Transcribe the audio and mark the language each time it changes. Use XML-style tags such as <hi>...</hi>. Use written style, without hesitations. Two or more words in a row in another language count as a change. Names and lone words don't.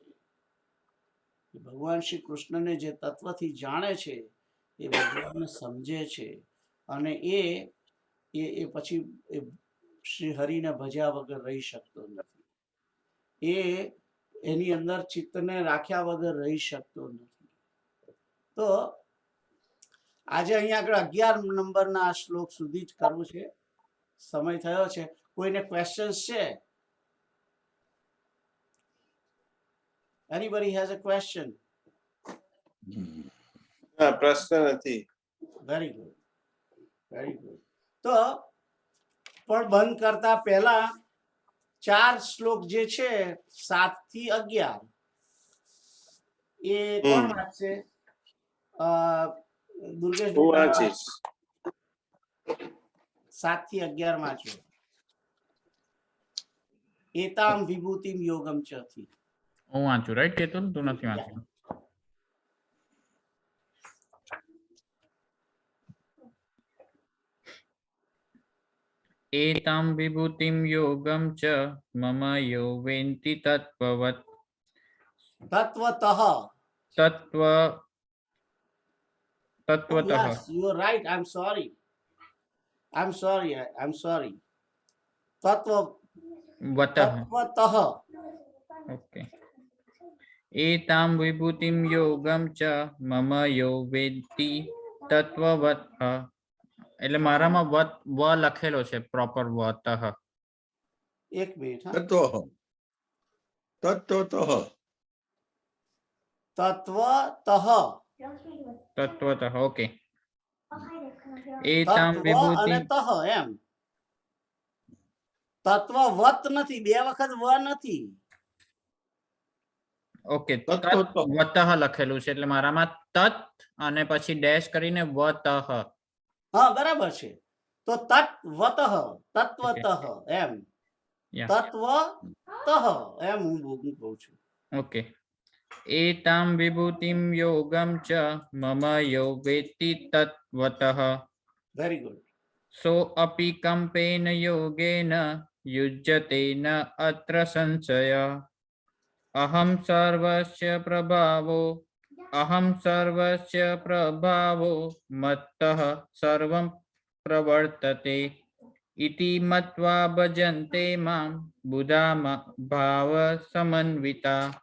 <gu>ભગવાન શ્રી કૃષ્ણને જે તત્વથી જાણે છે એ ભગવાનને સમજે છે અને એ પછી શ્રી હરિને ભજ્યા વગર રહી શકતો નથી. એની અંદર ચિત્તને રાખ્યા વગર રહી શકતો નથી. તો આજે અહીંયા આગળ 11 નંબરના શ્લોક સુધી જ કરવું છે, સમય થયો છે. કોઈને ક્વેશ્ચન્સ છે?</gu> <en>Anybody has a question?</en> <gu>પ્રશ્ન નથી.</gu> <en>very good, very good.</en> <gu>તો પણ બંધ કરતા પહેલા 4 શ્લોક જે છે 7 થી 11, એ કોણ વાંચશે? દુર્ગેશ, હું વાંચીશ. 7 થી 11 વાંચો.</gu> <sa>एताम विभूतिम योगम च</sa> <gu>થી. હું વાંચું, રાઈટ કેતુલ? તું નથી વાંચતું?</gu> <sa>एतां विभूतिं योगं च मम यो वेत्ति तत्त्ववत्</sa> <gu>તત્વતઃ.</gu> <sa>तत्त्वतः</sa> <en>Yes, you are right. I'm sorry.</en> <sa>वतः.</sa> <gu>તત્વતઃ.</gu> <en>ओके.</en> <sa>एतां विभूतिं योगं च मम यो वेत्ति तत्त्ववत्.</sa> <gu>એટલે મારામાં વત વ લખેલો છે પ્રોપર વતઃ. એક મિનિટ. તત્વતઃ તત્વતઃ. ઓકે. તત્વ એતાં અને વિભૂતિં. તહ એમ. તત્વવત નથી, 2 વખત વ નથી.</gu> <en>ઓકે,</en> <gu>તત્વતઃ. વતઃ લખેલું છે એટલે મારામાં તત અને પછી ડેશ કરીને વતઃ. હા, બરાબર છે. તો તત્વતઃ એમ.</gu> <en>Yeah.</en> <gu>તત્વતઃ એમ હું કહું છું.</gu> <en>ઓકે.</en> <sa>एतां विभूतिं योगं च मम यो वेत्ति तत्त्वतः</sa> <en>very good.</en> <sa>सो अपि कम्पेन योगेन युज्यते न अत्र संशय अहं सर्वस्य प्रभावो मत्तः सर्वं प्रवर्तते इति मत्वा भजन्ते मां बुधा भावसमन्विता</sa>